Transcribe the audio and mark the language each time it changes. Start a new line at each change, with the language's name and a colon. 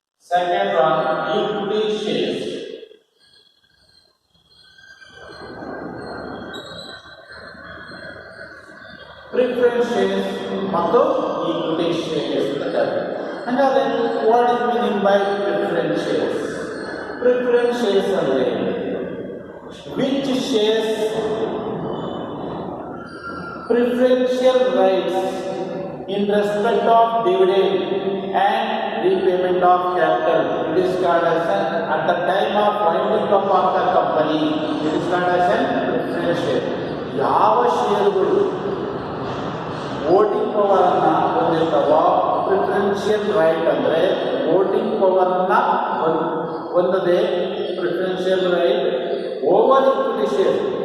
English: Second one equity shares.
Kannada: Preference shares ಮತ್ತು equity shares ಅಂತ ಕರೀತಾರೆ. ಹಾಗಾದ್ರೆ
English: What is meaning by preference shares?
Kannada: Preference shares ಅಂದರೆ
English: which shares preferential rights in respect of dividend and repayment of capital. It is called as at the time of winding up of the company. It is called as preference share.
Kannada: ಯಾವ ಷೇರುಗಳು voting ಪವರನ್ನು ಹೊಂದಿರ್ತಾವೋ, preferential right ಅಂದರೆ voting ಪವರನ್ನು ಹೊಂದದೆ preferential right over equity share.